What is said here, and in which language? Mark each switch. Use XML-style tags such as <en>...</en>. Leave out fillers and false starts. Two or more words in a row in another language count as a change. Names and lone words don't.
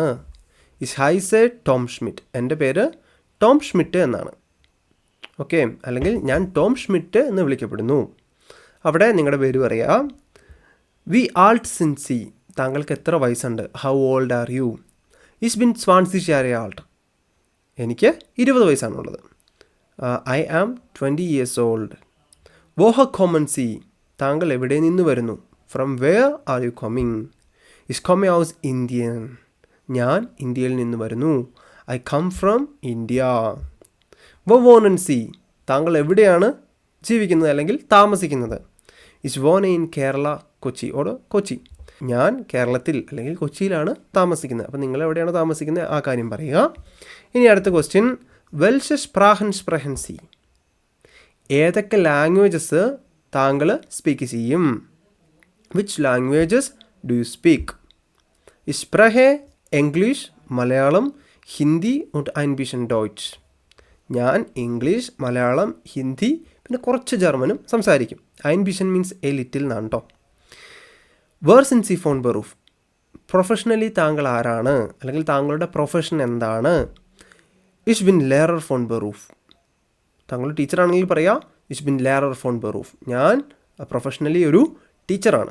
<de>Ich heiße Tom Schmidt,</de> <ml>എൻ്റെ പേര് ടോം ഷ്മിറ്റ് എന്നാണ്. ഓക്കെ, അല്ലെങ്കിൽ ഞാൻ ടോം ഷ്മിറ്റ് എന്ന് വിളിക്കപ്പെടുന്നു. അവിടെ നിങ്ങളുടെ പേര് പറയാം.</ml> <de>Wie alt sind Sie,</de> <ml>താങ്കൾക്ക് എത്ര വയസ്സുണ്ട്?</ml> <en>How old are you?</en> <de>Ich bin 20 Jahre alt,</de> <ml>എനിക്ക് 20 വയസ്സാണുള്ളത്.</ml> <en>I am 20 years old.</en> <de>Woher kommen Sie,</de> <ml>താങ്കൾ എവിടെ നിന്ന് വരുന്നു?</ml> <en>From where are you coming?</en> <de>Ich komme aus Indien,</de> <ml>ഞാൻ ഇന്ത്യയിൽ നിന്ന് വരുന്നു.</ml> <en>I come from India.</en> <de>Wo wohnen Sie,</de> <ml>താങ്കൾ എവിടെയാണ് ജീവിക്കുന്നത് അല്ലെങ്കിൽ താമസിക്കുന്നത്?</ml> <de>Ich wohne in Kerala Kochi oder Kochi,</de> <ml>ഞാൻ കേരളത്തിൽ അല്ലെങ്കിൽ കൊച്ചിയിലാണ് താമസിക്കുന്നത്. അപ്പോൾ നിങ്ങൾ എവിടെയാണ് താമസിക്കുന്നത് ആ കാര്യം പറയുക. ഇനി അടുത്ത ക്വസ്റ്റ്യൻ,</ml> <de>Welche Sprachen sprechen Sie,</de> <ml>ഏതൊക്കെ ലാംഗ്വേജസ് താങ്കൾ സ്പീക്ക് ചെയ്യും?</ml> <en>Which languages do you speak?</en> <de>Ich spreche Englisch, Malayalam, Hindi und ein bisschen Deutsch.</de> <ml>ഞാൻ ഇംഗ്ലീഷ്, മലയാളം, ഹിന്ദി പിന്നെ കുറച്ച് ജർമ്മനും സംസാരിക്കും.</ml> <de>ein bisschen</de> <en>means a little</en> <ml>എന്നാണ് കേട്ടോ.</ml> <de>Was sind Sie von Beruf,</de> <ml>പ്രൊഫഷണലി താങ്കൾ ആരാണ് അല്ലെങ്കിൽ താങ്കളുടെ പ്രൊഫഷൻ എന്താണ്?</ml> <de>Ich bin Lehrer von Beruf,</de> <ml>താങ്കൾ ടീച്ചറാണെങ്കിൽ പറയാം</ml> <de>Ich bin Lehrer von Beruf,</de> <ml>ഞാൻ പ്രൊഫഷണലി ഒരു ടീച്ചറാണ്.</ml>